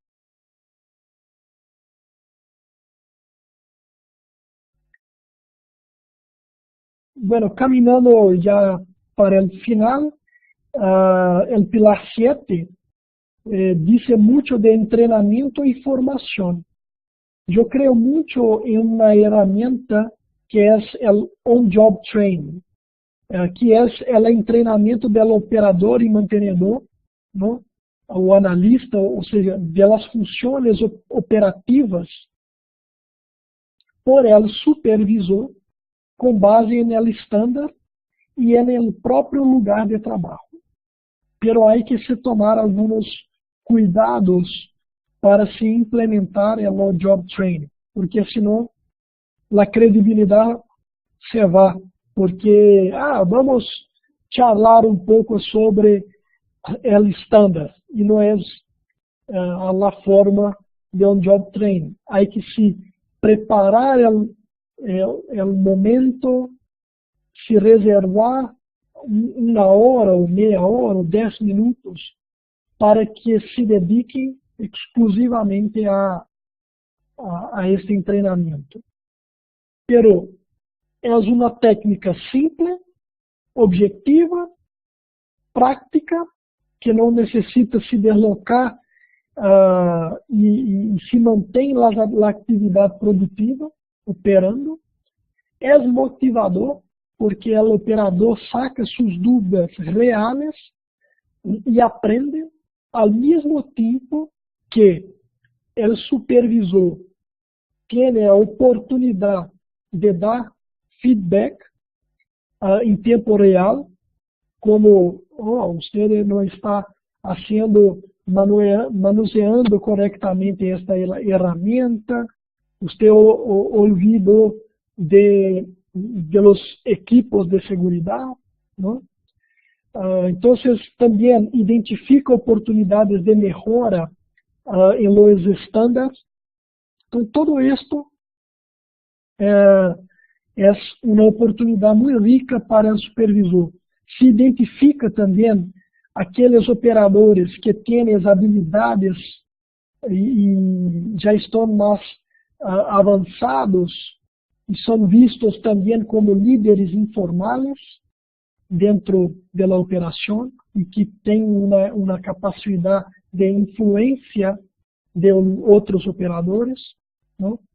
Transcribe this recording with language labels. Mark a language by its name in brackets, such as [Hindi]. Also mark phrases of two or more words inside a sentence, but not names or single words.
[Spanish] Bueno, caminando ya para el final, el pilar 7 dice mucho de entrenamiento y formación. Yo creo mucho en una herramienta que es el [English] on-job training, [Spanish] que es el entrenamiento del operador y mantenedor, ¿no? O analista, o sea, de las funciones operativas por el supervisor, [Portuguese] com base [Spanish] en el estándar y en el propio lugar de trabajo. Pero hay que se tomar algunos cuidados para se implementar el [English] on-job training, [Spanish] porque senão la credibilidad se va, porque vamos charlar un poco sobre el estándar, y no es la forma de [English] on-job training. [Spanish] Hay que se preparar el momento, se reservar una hora o media hora o 10 minutos para que se dediquem exclusivamente a este entrenamiento. Pero es una técnica simple, objetiva, práctica, que no necesita se deslocar y se mantém la actividad productiva operando. [Portuguese] É motivador, porque o operador saca suas dúvidas reais e aprende ao mesmo tempo que o supervisor tem a oportunidade de dar feedback em tempo real, como você não está manuseando corretamente esta ferramenta, você [Spanish] olvidou de los equipos de seguridad, ¿no? Entonces también identifica oportunidades de mejora en los estándares. Entonces todo esto es una oportunidad muy rica para el supervisor. [Portuguese] Se identifica también aqueles operadores que têm as habilidades e já estão mais avançados e são vistos também como líderes informais dentro da operação e que têm uma capacidade de influência de outros operadores, não?